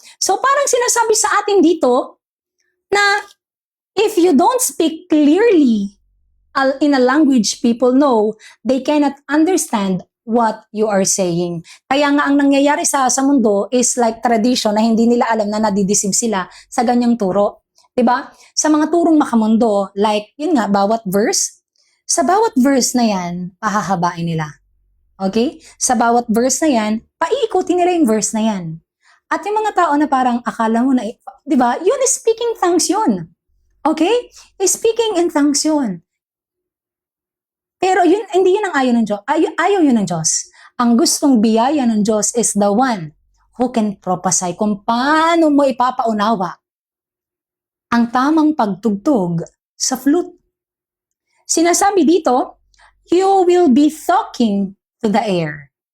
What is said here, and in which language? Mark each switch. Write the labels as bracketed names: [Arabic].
[Filipino] So parang sinasabi sa atin dito na [English] if you don't speak clearly in a language people know, they cannot understand what you are saying. [Filipino] Kaya nga ang nangyayari sa mundo is like tradition na hindi nila alam na nadideceive sila sa ganyang turo. 'Diba? Sa mga turong makamundo, like, yun nga, sa bawat verse na yan, pahahabain nila. Okay? Sa bawat verse na yan, paiikutin nila yung verse na yan. At yung mga tao na parang akala mo na, di ba, yun is speaking tongues yun. Okay? [English] Speaking in tongues yun. [Filipino] Pero yun, hindi yun ang ayaw ng Diyos. Ayaw yun ng Diyos. Ang gustong biyaya ng Diyos [English] is the one who can prophesy [Filipino] kung paano mo ipapaunawa ang tamang pagtugtog sa flute. Sinasabi dito, [English] you will be talking to the air.